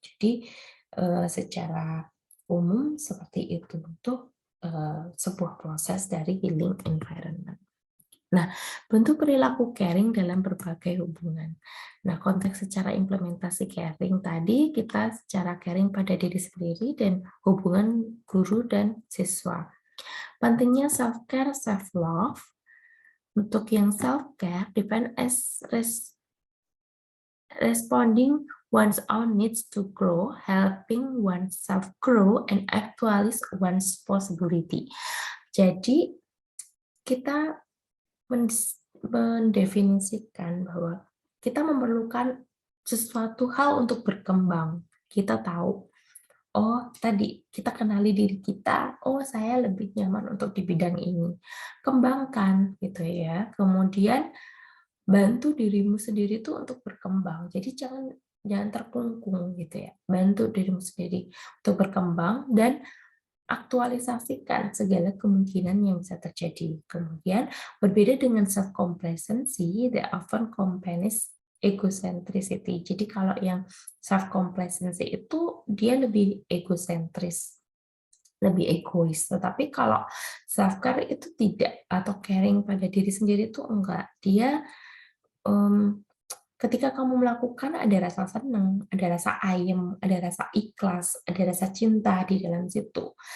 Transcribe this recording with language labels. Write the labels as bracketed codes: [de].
[id] Jadi secara umum seperti itu untuk sebuah proses dari healing environment. Nah, bentuk perilaku caring dalam berbagai hubungan. Nah, konteks secara implementasi caring tadi kita secara caring pada diri sendiri dan hubungan guru dan siswa. Pentingnya self-care, self-love. Untuk yang self-care, [en] define as responding one's own needs to grow, helping oneself grow, and actualize one's possibility. [id] Jadi, kita mendefinisikan bahwa kita memerlukan sesuatu hal untuk berkembang. Kita tahu, oh tadi kita kenali diri kita, oh saya lebih nyaman untuk di bidang ini. Kembangkan gitu ya. Kemudian bantu dirimu sendiri tuh untuk berkembang. Jadi jangan terkungkung gitu ya. Bantu dirimu sendiri untuk berkembang dan aktualisasikan segala kemungkinan yang bisa terjadi. Kemudian, berbeda dengan self-complacency, [en] that often accompanies egocentricity. [id] Jadi kalau yang self-complacency itu dia lebih egosentris, lebih egois. Tetapi kalau self-care itu tidak, atau caring pada diri sendiri itu enggak. Dia ketika kamu melakukan ada rasa senang, ada rasa ayem, ada rasa ikhlas, ada rasa cinta di dalam situ.